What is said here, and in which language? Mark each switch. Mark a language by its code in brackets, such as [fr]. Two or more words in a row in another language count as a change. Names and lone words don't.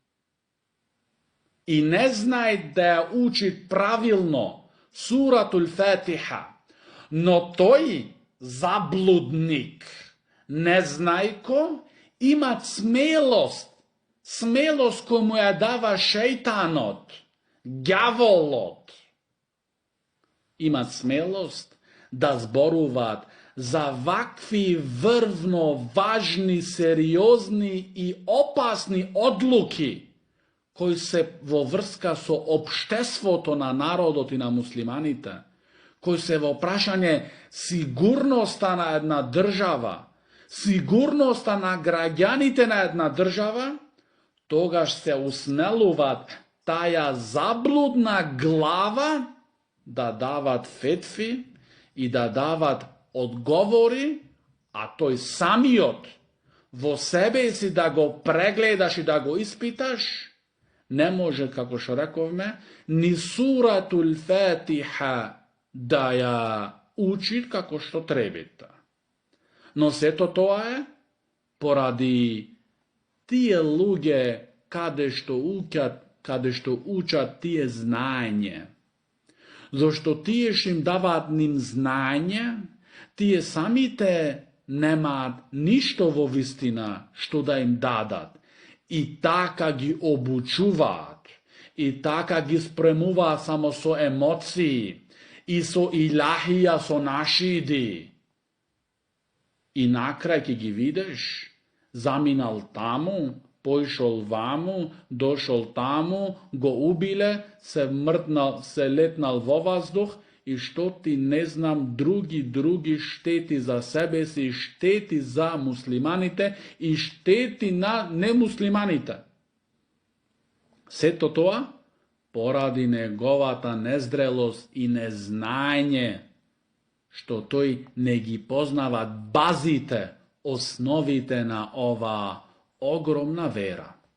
[mk] И не знај да је учит правилно суратул Фатиха, но тој заблудник, незнајко, има смелост која му ја дава шеитанот, ѓаволот. Има смелост да зборуват за вакви врвно важни, сериозни и опасни одлуки кои се во врска со општество то на народот и на муслиманите, кои се во прашање сигурноста на една држава, сигурноста на граѓаните на една држава, тогаш се усмелуват таа заблудна глава да дават фетви и да дават одговори, а тој самиот во себе си да го прегледаш и да го испиташ, не може, како што рековме, ни суратул Фатиха да ја учит како што требита. Но све то је поради тие луѓе каде што учат тие знаење. Зашто тиеш им дават знаење, тие самите немат ништо во вистина што да им дадат. И така ги обучуват, и така ги спремува само со емоции, и со илахија со нашиди. И накрај ќе ги видиш, заминал таму, пошол ваму, дошол таму, го убиле, се летнал во воздух и што ти не знам други штети за себе си штети за муслиманите и штети на немуслиманите. Све то поради неговата незрелост и незнаење, што тој не ги познават базите, основите на ова огромна вера.